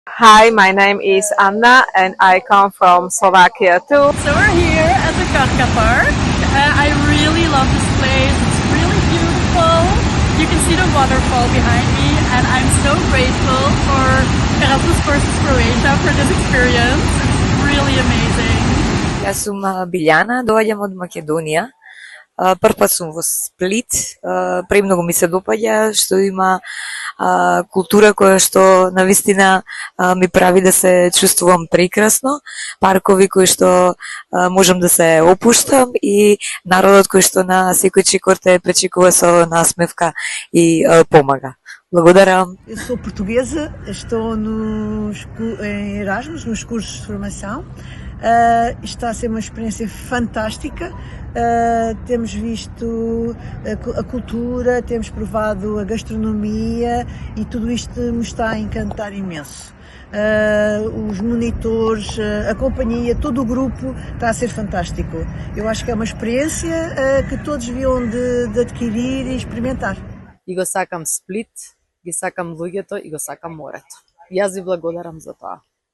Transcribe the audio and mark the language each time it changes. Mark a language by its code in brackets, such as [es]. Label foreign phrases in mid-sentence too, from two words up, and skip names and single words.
[en] Hi, my name is Anna and I come from Slovakia too. So we're here at the Karka Park. I really love this place. It's really beautiful. You can see the waterfall behind me and I'm so grateful for Erasmus Versus Croatia for this experience. It's really amazing. [mk] Јас сум Билјана, доаѓам од Македонија. Прв пат сум во Сплит. Премногу ми се допаѓа што има култура која што навистина ми прави да се чувствувам прекрасно, паркови кои што можам да се опуштам и народот кој што на секој чекор те пречекува со насмевка и помага. Благодарам. [pt] Eu sou portuguesa, estou em Erasmus, nos cursos de formação. Está a ser uma experiência fantástica. Temos visto a cultura, temos provado a gastronomia e tudo isto me está a encantar imenso. Os monitores, a companhia, todo o grupo está a ser fantástico. Eu acho que é uma experiência que todos deviam de adquirir e experimentar. [mk] И го сакам Сплит, ги сакам луѓето и го сакам морето. Јас ви благодарам за тоа.